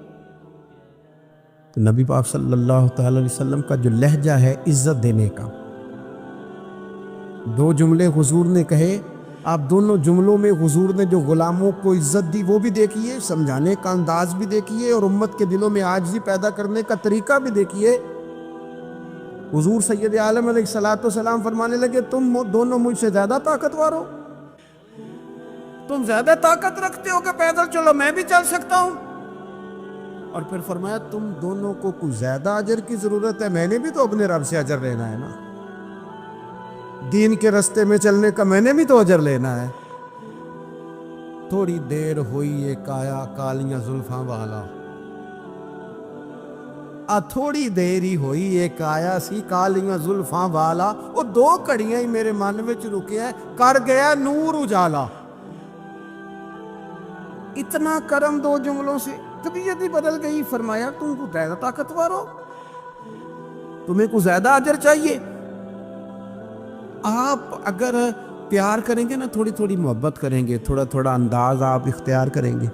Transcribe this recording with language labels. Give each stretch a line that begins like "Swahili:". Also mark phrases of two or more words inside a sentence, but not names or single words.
Urdu: تو نبی پاک
Arabic: صلی اللہ علیہ وسلم
Urdu: کا جو لہجہ ہے عزت دینے کا، 2 جملے حضور نے کہے، آپ دونوں جملوں میں حضور نے جو غلاموں کو عزت دی وہ بھی دیکھیے، سمجھانے کا انداز بھی دیکھیے، اور امت کے دلوں میں عاجزی پیدا کرنے کا طریقہ بھی دیکھیے. حضور سید عالم
Arabic: علیہ الصلاۃ والسلام
Urdu: فرمانے لگے تم دونوں مجھ سے زیادہ طاقتور ہو، تم زیادہ طاقت رکھتے ہو کہ پیدل چلو، میں بھی چل سکتا ہوں. اور پھر فرمایا تم دونوں کو کچھ زیادہ اجر کی ضرورت ہے، میں نے بھی تو اپنے رب سے اجر لینا ہے نا، دین کے رستے میں چلنے کا میں نے بھی تو اجر لینا ہے۔
Punjabi: تھوڑی دیر ہوئی ایک آیا کالیاں زلفاں والا، تھوڑی دیر ہی ہوئی ایک آیا سی کالیاں زلفاں والا، وہ دو کڑیاں ہی میرے من وچ رکیا کر گیا نور اجالا۔
Urdu: اتنا کرم دو جملوں سے طبیعت ہی بدل گئی۔ فرمایا تم کو زیادہ طاقتور ہو، تمہیں کو زیادہ اجر چاہیے۔ آپ اگر پیار کریں گے نا، تھوڑی تھوڑی محبت کریں گے، تھوڑا تھوڑا انداز آپ اختیار کریں گے۔